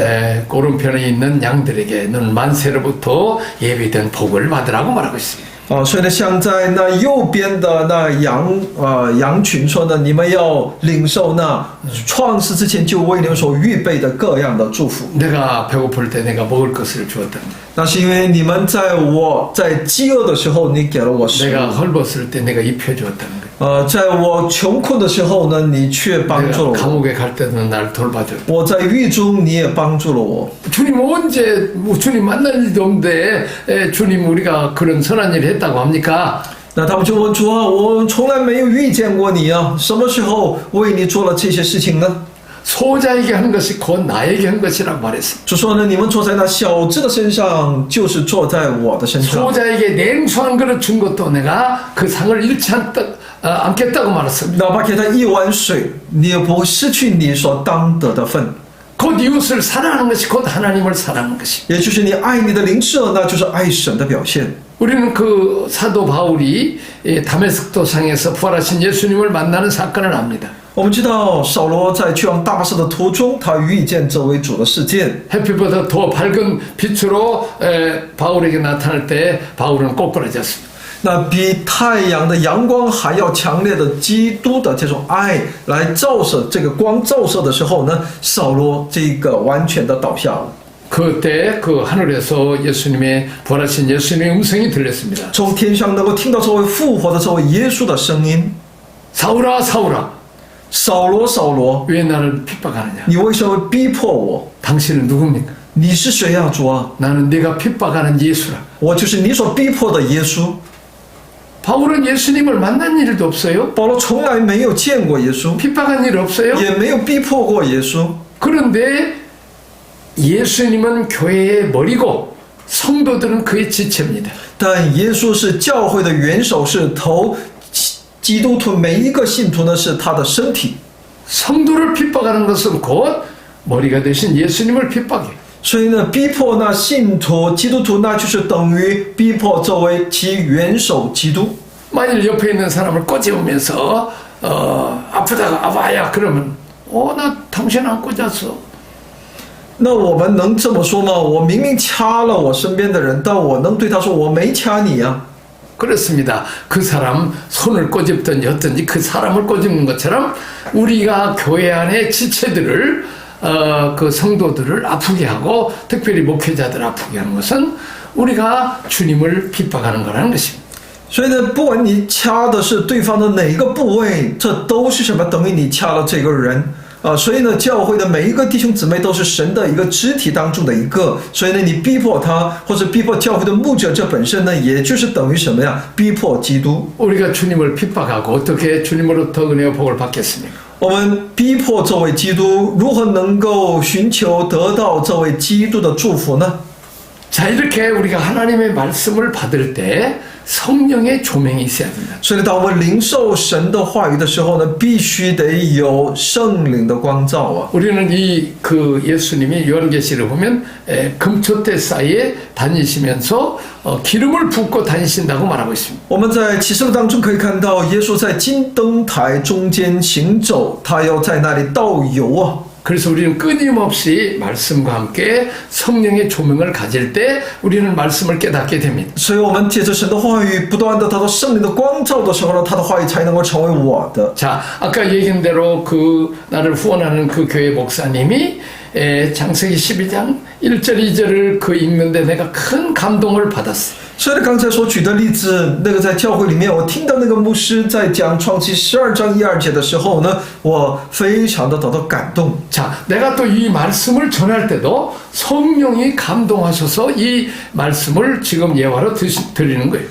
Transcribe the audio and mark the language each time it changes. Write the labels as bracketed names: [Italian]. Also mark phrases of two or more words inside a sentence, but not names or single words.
[Korean] 오른편에 있는 양들에게는 만세로부터 예비된 복을 받으라고 말하고 있습니다. [Chinese] 所以呢，像在那右边的那羊群说呢，你们要领受那创世之前就为你们所预备的各样的祝福。 [Korean] 내가 배고플 때 내가 먹을 것을 주었다. [Chinese] 那是因为你们在我在饥饿的时候，你给了我食物。 [Korean] 내가 헐벗을 때 내가 입혀주었다는 거예요. [Chinese] 在我穷困的时候呢，你却帮助了 [Korean] 내가 [Chinese] 我。 [Korean] 감옥에 갈 때도 날 돌봐줬다. [Chinese] 我在狱中，你也帮助了我。 [Korean] 주님 언제 주님 만날 일도 없는데 주님 우리가 그런 선한 일을 했다고 합니까? [Chinese] 那他们就问主啊，我从来没有遇见过你啊，什么时候为你做了这些事情呢？ [Korean] 소자에게 한 것이 곧 나에게 한 것이라고 말했습니다. [Chinese] 就说呢，你们坐在那小子的身上，就是坐在我的身上。 [Korean] 소자에게 냉수 한 그릇 준 것도 내가 그 상을 잃지 않겠다고 말했습니다. [Chinese] 哪怕给他一碗水，你也不会失去你所当得的份。 [Korean] 곧 이웃을 사랑하는 것이 곧 하나님을 사랑하는 것이. [Chinese] 也就是你爱你的邻舍，那就是爱神的表现。 [Korean] 우리는 그 사도 바울이 다메섹도 상에서 부활하신 예수님을 만나는 사건을 압니다. [Chinese] 我们知道扫罗在去往大马士的途中，他遇见这位主的事件。 [Korean] 햇빛보다 더 밝은 빛으로 바울에게 나타날 때 바울은 꼬꾸라졌습니다. [Chinese] 那比太阳的阳光还要强烈的基督的这种爱来照射这个光照射的时候呢，扫罗这个完全的倒下了。 [Korean] 그때 그 하늘에서 예수님의 부활하신 예수님의 음성이 들렸습니다. [Chinese] 从天上能够听到这位复活的这位耶稣的声音。 [Korean] 사울아 사울아 [Chinese] 扫罗，扫罗， [Korean] 왜 나를 핍박하느냐? [Chinese] 你为什么逼迫我？ [Korean] 당신은 누굽니까? [Chinese] 你是谁啊，主啊？ [Korean] 나는 네가 핍박하는 예수라. [Chinese] 我就是你所逼迫的耶稣。 [Korean] 바울은 예수님을 만난 일도 없어요. [Chinese] 保罗从来没有见过耶稣， [Korean] 핍박한 일 없어요. [Chinese] 也没有逼迫过耶稣。 [Korean] 그런데 예수님은 교회의 머리고 성도들은 그의 지체입니다. [Chinese] 但耶稣是教会的元首，是头，基督徒每一个信徒呢是他的身体。 [Korean] 성도를 핍박하는 것은 곧 머리가 되신 예수님을 핍박해. [Chinese] 所以呢，逼迫那信徒基督徒，那就是等于逼迫这位其元首基督。 [Korean] 만일 옆에 있는 사람을 꼬집으면서 아프다가 아파야 그러면 나 당신 안 꽂았어. [Chinese] 那我们能这么说吗？我明明掐了我身边的人，但我能对他说我没掐你啊？ [Korean] 그렇습니다. 그 사람 손을 꼬집든지 어떤지 그 사람을 꼬집는 것처럼 우리가 교회 안에 지체들을 그 성도들을 아프게 하고 특별히 목회자들 아프게 하는 것은 우리가 주님을 핍박하는 거라는 것입니다. [Chinese] 所以呢，不管你掐的是对方的哪一个部位，这都是什么？等于你掐了这个人。所以呢，教会的每一个弟兄姊妹都是神的一个肢体当中的一个，所以呢，你逼迫他或者逼迫教会的牧者，这本身呢，也就是等于什么呀？逼迫基督。 [Korean] 우리가 주님을 핍박하고 어떻게 주님으로부터 은혜와 복을 받겠습니까? [Chinese] 我们逼迫这位基督，如何能够寻求得到这位基督的祝福呢？ [Korean] 자, 이렇게 우리가 하나님의 말씀을 받을 때 성령의 조명이 있어야 됩니다. [Chinese] 所以呢，当我们领受神的话语的时候呢，必须得有圣灵的光照啊。 [Korean] 우리는 그 예수님이 요한계시를 보면 금초대 사이에 다니시면서 기름을 붓고 다니신다고 말하고 있습니다. [Chinese] 我们在启示录当中可以看到，耶稣在金灯台中间行走，他要在那里倒油啊。 [Korean] 그래서 우리는 끊임없이 말씀과 함께 성령의 조명을 가질 때 우리는 말씀을 깨닫게 됩니다. [Chinese] 所以，我们借着神的话语，不断的得到圣灵的光照的时候呢，他的话语才能够成为我的。 [Korean] 자, 아까 얘기한 대로 그 나를 후원하는 그 교회 목사님이 창세기 12장 1절 2절을 그 읽는데 내가 큰 감동을 받았어요. [Chinese] 所以刚才所举的例子，那个在教会里面，我听到那个牧师在讲创世12章1、2节的时候呢，我非常的得到感动。 [Korean] 자, 내가 또 이 말씀을 전할 때도 성령이 감동하셔서 이 말씀을 지금 예화로 드리는 거예요.